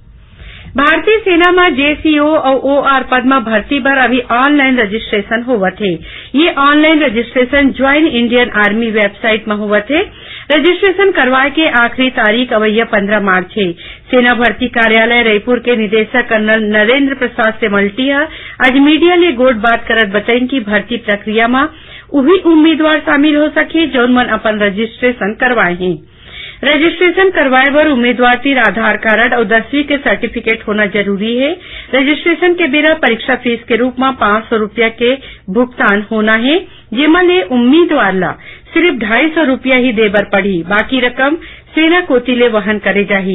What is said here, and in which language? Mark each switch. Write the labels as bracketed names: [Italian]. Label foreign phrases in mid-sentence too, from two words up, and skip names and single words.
[Chhattisgarhi] भारतीय सेना में जेसीओ और ओआर पद में भर्ती पर अभी [English] online registration [Chhattisgarhi] होवत है। ये [English] online registration Join Indian Army website [Chhattisgarhi] में होवत है। रजिस्ट्रेशन करवाए के आखिरी तारीख अवैया 15 मार्च है। सेना भर्ती कार्यालय रायपुर के निदेशक कर्नल नरेंद्र प्रसाद सेमल्टी आज मीडिया ले गोट बात करत बताइन कि भर्ती प्रक्रिया में वही उम्मीदवार शामिल हो सके जौन मन अपन रजिस्ट्रेशन करवाए हैं। रजिस्ट्रेशन करवाए बर उम्मीदवार तीर आधार कार्ड और 10वीं के सर्टिफिकेट होना जरूरी है। रजिस्ट्रेशन के बेरा परीक्षा फीस के रूप में 500 रुपया के भुगतान होना है, जेमा ले उम्मीदवार ला सिर्फ 250 रुपया ही देबर पड़ी, बाकी रकम सेना कोतिले वहन करे जाही।